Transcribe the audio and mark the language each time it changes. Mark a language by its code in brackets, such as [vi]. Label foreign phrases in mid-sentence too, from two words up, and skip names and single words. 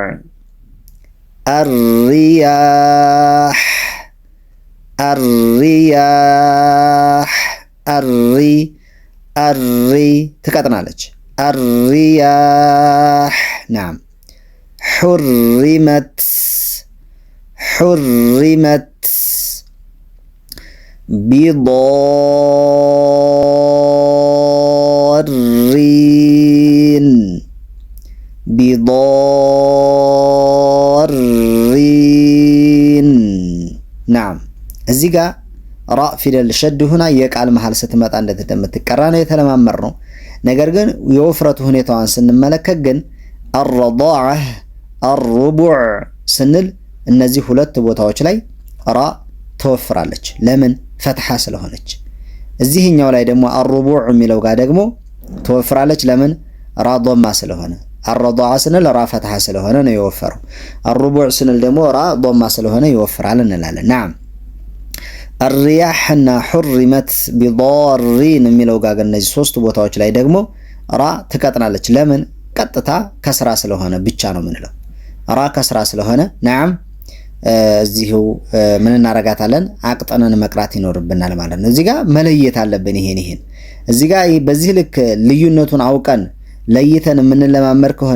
[ar] الرياح ትቀጥናለች። الرياح نعم حرمت بضارين [am] نعم እዚህ ጋር ራ ፊደል ሸድ ሆና የቃል መሃል ስትመጣ እንደምትቀራ ነው የተለማመር ነው። ነገር ግን የውፍረቱ ሁኔታዋን ስንመለከት ግን [ar] الرضاعة الربع [am] ስንል እነዚህ ሁለት ቦታዎች ላይ ራ ተወፍራለች። ለምን? ፈትሐ ስለሆነች። እዚህኛው ላይ ደግሞ الربع የሚለው ጋር ደግሞ ተወፍራለች። ለምን? ራ ضማ ስለሆነ። الرضاعة ስንል ራ ፈትሐ ስለሆነ ነው የወፈረው። الربع ስንል ደግሞ ራ ضማ ስለሆነ ይወፍራል እንላለን። ናም الرياح እና [ar] حرمت بضارين [am] የሚለው ጋር እነዚህ ሶስት ቦታዎች ላይ ደግሞ ራ ትቀጥናለች። ለምን? ቀጥታ ከስራ ስለሆነ ብቻ ነው የምንለው። ራ ከስራ ስለሆነ ናም እዚሁ ምን እናረጋታለን? አቅጠነን መቅራት ይኖርብናል ማለት ነው። እዚህ ጋር መለየት አለብን። ይሄን እዚህ ጋር በዚህ ልክ ልዩነቱን አውቀን ለይተን የምንለማመር ከሆነ